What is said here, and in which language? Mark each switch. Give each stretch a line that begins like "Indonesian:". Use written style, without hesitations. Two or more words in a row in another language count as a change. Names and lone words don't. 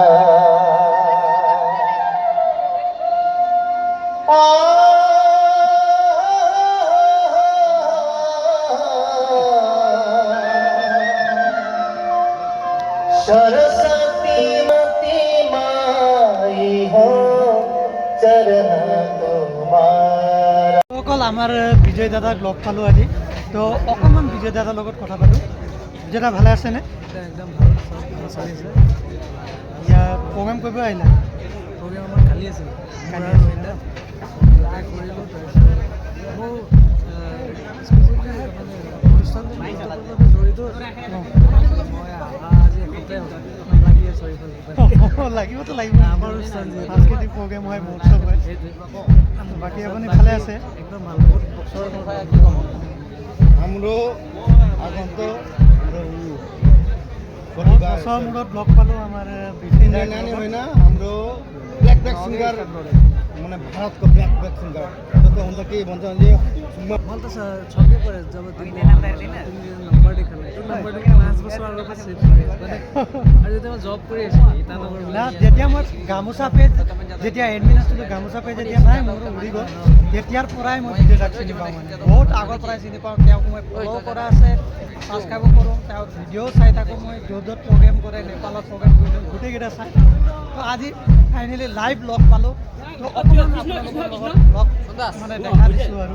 Hindi: सरस्वती मती माई हो चरण तुम्हारा
Assamese: অকল আমাৰ বিজয় দাদাক লগ পালোঁ আজি তো অকণমান বিজয় দাদাৰ লগত কথা পাতোঁ বিজয় দা ভালে আছেনে একদম ভাল চলি আছে ইয়াৰ প্ৰগ্ৰেম কৰিব আহিলে প্ৰগ্ৰেম আমাৰ কালি আছিল কালি কৰিলোঁ তাৰপিছত মোৰ অনুষ্ঠানটো জড়িত মই আজি এসপ্তাহ লাগি আছোঁ লাগিবতো লাগিব আমাৰ অনুষ্ঠান সাংস্কৃতিক প্ৰগ্ৰেম হয় মহোৎসৱ হয় বাকী আপুনি ভালে আছে একদম ভাল বহুত বছৰৰ हाम्रो আগন্তুক বছৰৰ মূৰত লগ পালোঁ আমাৰ
Nepali: इंडियन होइन हाम्रो
English: black back singer
Nepali: माने भारतको
English: black back singer
Nepali: जस्तो हुन्छ के भन्छ भने मलाई त छक्कै पऱ्यो जब तिमीले नम्बर देखाले त्यो
Assamese: नम्बरটো 5 বছৰ আগৰ পৰা ছেভ কৰি আছে মানে আৰু যেতিয়া মই জব কৰি আছিলোঁ ইটানগৰ যেতিয়া মই গামোচা পেজ যেতিয়া এডমিন আছিলোঁ গামোচা পেজ যেতিয়া নাই মোৰ উৰি গ'ল তেতিয়াৰ পৰাই মই বিজয় দাক চিনি পাওঁ মানে বহুত আগৰ পৰাই চিনি পাওঁ তেওঁক মই ফ'ল' কৰা আছে ছাবস্ক্ৰাইবো কৰোঁ তেওঁৰ ভিডিঅ' চাই থাকোঁ মই য'ত য'ত প্ৰগ্ৰেম কৰে নেপালত প্ৰগ্ৰেম কৰিলোঁ গোটেইকেইটা চাই তো আজি
English: finally live
Assamese: লগ পালোঁ তো অকণমান আপোনালোকৰ লগত লগ মানে দেখা দিছোঁ আৰু